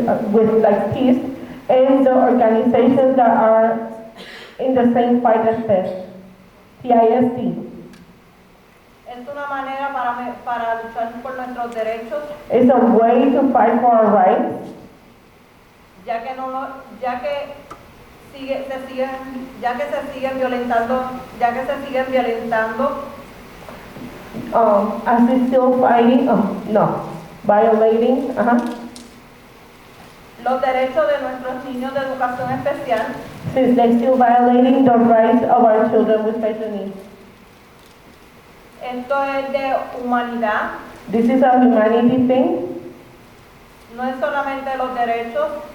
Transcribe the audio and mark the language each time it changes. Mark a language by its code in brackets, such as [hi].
[en] With like PIST and the organizations that are in the same fight as PIST. [es] es una manera para luchar por nuestros derechos, [en] It's a way to fight for our rights, [es] ya que se siguen violentando [en] as we still fighting, violating, [es] los derechos de nuestros niños de educación especial, [en] since they're still violating the rights of our children with special needs. [es] Esto es de humanidad, [en] This is a humanity thing, [es] no es solamente los derechos,